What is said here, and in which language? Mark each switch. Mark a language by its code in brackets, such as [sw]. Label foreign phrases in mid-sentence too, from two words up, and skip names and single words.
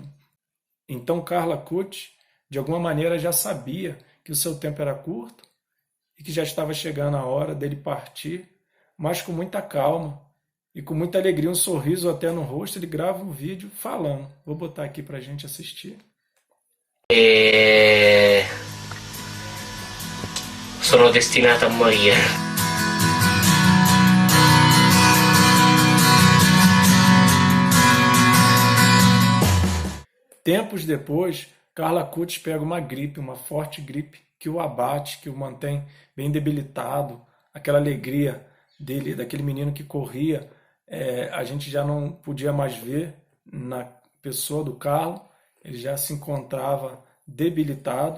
[pt] Então Carla Cutis, de alguma maneira, já sabia que o seu tempo era curto e que já estava chegando a hora dele partir, mas com muita calma e com muita alegria, um sorriso até no rosto, ele grava um vídeo falando. Vou botar aqui para a gente assistir. [it] Sono destinata a morire. [pt] Tempos depois, Carla Cutis pega uma gripe, uma forte gripe, que o abate, que o mantém bem debilitado. Aquela alegria dele, daquele menino que corria, a gente já não podia mais ver na pessoa do Carlo, ele já se encontrava debilitado.